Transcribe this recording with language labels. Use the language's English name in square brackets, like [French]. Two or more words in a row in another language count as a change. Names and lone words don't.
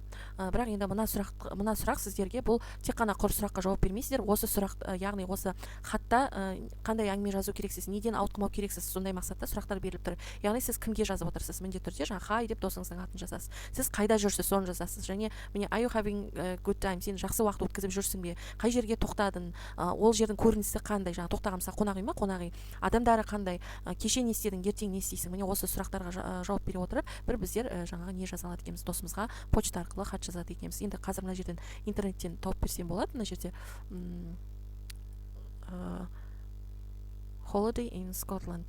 [Kazakh] Бірақ енді мына сұрақ сіздерге бұл тек қана құр сұраққа жауап бермейсіздер. Осы сұрақ, яғни осы хатта қандай әңгіме жазу керексіз, неден ауытқымау керексіз, сондай мақсатта сұрақтар беріліп тұр. Яғни сіз кімге жазып отырсыз? Міндетті түрде жаңа хай деп досыңыздың атын жазасыз. Сіз қайда жүрсіз, соны жазасыз. Және міне [English] are you having a good time? [Kazakh] Сен жақсы уақыт өткізіп жүрсің бе? Қай жерге тоқтадың? Ол жердің көрінісі қандай? Жаңа тоқтаған мысалы қонақ үй ма? Қонақ үй. Адамдары қандай? Кеше не істедің, ертең не істейсің? Міне осы сұрақтарға жауап бере отырып, біздер жаңағы не жаза алады екенбіз, досымызға почта арқылы хат жазады екенбіз. Енді қазір мына жерден интернеттен тауып берсем болады. Мына жерде [English] holiday in Scotland.